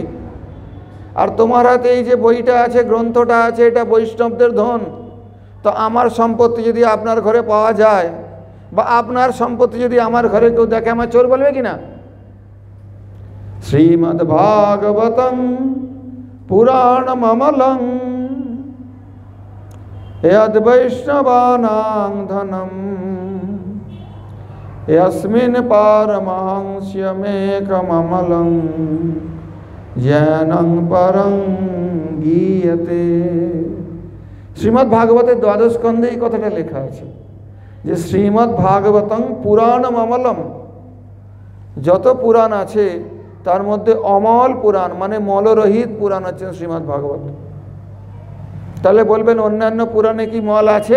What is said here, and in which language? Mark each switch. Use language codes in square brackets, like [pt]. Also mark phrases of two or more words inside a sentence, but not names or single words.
[bn] আর তোমার হাতে এই যে বইটা আছে, গ্রন্থটা আছে, এটা বৈষ্ণবদের ধন। তো আমার সম্পত্তি যদি আপনার ঘরে পাওয়া যায়, বা আপনার সম্পত্তি যদি আমার ঘরে কেউ দেখে, আমার চোর বলবে কি না? [sa] শ্রীমদ্ ভাগবতং পুরাণম অমলং यद् वैष्णवानां धनं यस्मिन् पारमहंस्यमेकममलं ज्ञानं परं गीयते। [bn] শ্রীমদ্ ভাগবতের দ্বাদশ স্কন্ধে এই কথাটা লেখা আছে যে [sa] শ্রীমদ্ ভাগবতং পুরাণম অমলম, [bn] যত পুরাণ আছে তার মধ্যে অমল পুরাণ মানে মলরহিত পুরাণ হচ্ছে শ্রীমদ্ ভাগবত। তাহলে বলবেন অন্যান্য পুরাণে কি মল আছে?